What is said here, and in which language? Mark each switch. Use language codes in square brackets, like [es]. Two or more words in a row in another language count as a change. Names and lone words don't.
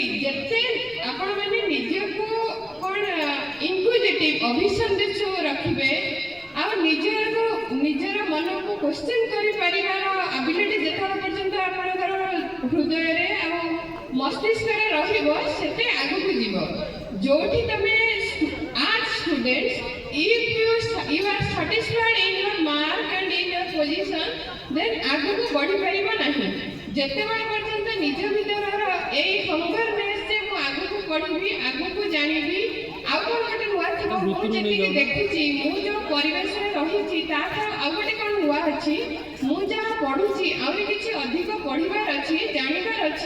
[or] ଯେତେ ଆପଣମାନେ ନିଜକୁ କ'ଣ ଇନକ୍ୟୁଜିଟିଭ୍ ଅଭିସନ୍ଧିତ୍ସ ରଖିବେ, ଆଉ ନିଜର ମନକୁ କ୍ୱେଶ୍ଚନ୍ କରିପାରିବାର ଆବିଲିଟି ଯେତେବେଳେ ପର୍ଯ୍ୟନ୍ତ ଆପଣଙ୍କର ହୃଦୟରେ ଆଉ ମସ୍ତିଷ୍କରେ ରହିବ, ସେତେ ଆଗକୁ ଯିବ। ଯୋଉଠି ତମେ [en] art students if you are satisfied in your mark and in your position, then [or] ଆଗକୁ ବଢି ପାରିବ ନାହିଁ। ଯେତେବେଳେ ପର୍ଯ୍ୟନ୍ତ ନିଜ ଭିତରର ଏଇ ହଙ୍ଗରନେସ୍ ଯେ ମୁଁ ଆଗକୁ ବଢିବି, ଆଗକୁ ଜାଣିବି, ଆଉ କ'ଣ ଗୋଟେ ନୂଆ ଥିବ, ମୁଁ ଯେତିକି ଦେଖିଛି, ମୁଁ ଯେଉଁ ପରିବେଶରେ ରହିଛି ତାଠାରୁ ଆଉ ଗୋଟେ କ'ଣ ନୂଆ ଅଛି, ମୁଁ ଯାହା ପଢୁଛି ଆହୁରି କିଛି ଅଧିକ ପଢିବାର ଅଛି, ଜାଣିବାର ଅଛି।